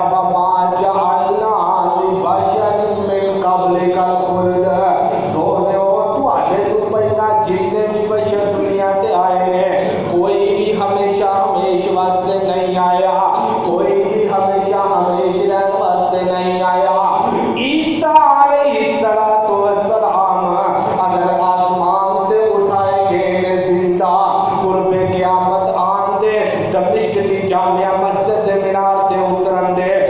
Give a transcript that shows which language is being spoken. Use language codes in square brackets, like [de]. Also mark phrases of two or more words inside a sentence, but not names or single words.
[ar] وَمَا جَعَلْنَا لِبَشَرٍ مِّن قَبْلِكَ الْخُلْدَ [pa] سونےو تواڈے تو پہلا جتنے بھی بشر دنیا تے آئے نے کوئی بھی ہمیشہ ہمیش واسطے نہیں آیا کوئی بھی ہمیشہ ہمیش رہن واسطے نہیں آیا عیسیٰ علیہ السلام اگر آسمان تے اٹھائے گئے زندہ قرب قیامت آن دے دمشق دی جامعہ مسجد دے مینار تے اترن